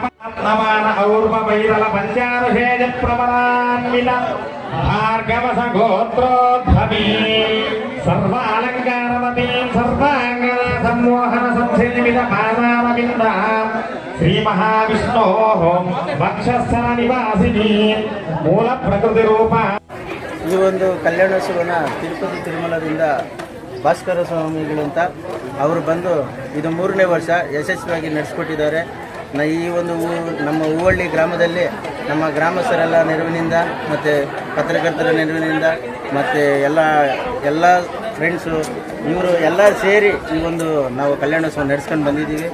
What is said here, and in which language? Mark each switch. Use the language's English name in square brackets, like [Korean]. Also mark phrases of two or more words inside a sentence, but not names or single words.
[Sanskrit] नमान और्वैरल पञ्चारुषेय प्रवरान्वित भार्गवस गोत्रोद्भवी सर्वालङ्कारवती सर्वाङ्गना सम्मोहन संसेवित मानवविन्द श्रीमहाविष्णोः वक्षस्थल निवासिनी मूल प्रकृतिरूप [Kannada] ಈ ಒಂದು ಕಲ್ಯಾಣೋತ್ಸವನ ತಿರುಪತಿ ತಿರುಮಲದಿಂದ ಭಾಸ್ಕರ ಸ್ವಾಮಿಗಳು ಅಂತ ಅವರು ಬಂದು ಇದು 3ನೇ ವರ್ಷ ಯಶಸ್ವಿಯಾಗಿ ನಡೆಸ್ಕೊಟ್ಟಿದ್ದಾರೆ. ಈ ಒಂದು ನಮ್ಮ ಹೂವಳ್ಳಿ ಗ್ರಾಮದಲ್ಲಿ ನಮ್ಮ ಗ್ರಾಮಸ್ಥರೆಲ್ಲ ನೆರವಿನಿಂದ ಮತ್ತು ಪತ್ರಕರ್ತರ ನೆರವಿನಿಂದ ಮತ್ತು ಎಲ್ಲ ಫ್ರೆಂಡ್ಸು ಇವರು ಎಲ್ಲ ಸೇರಿ ಈ ಒಂದು ನಾವು ಕಲ್ಯಾಣೋತ್ಸವ ನಡೆಸ್ಕೊಂಡು ಬಂದಿದ್ದೀವಿ.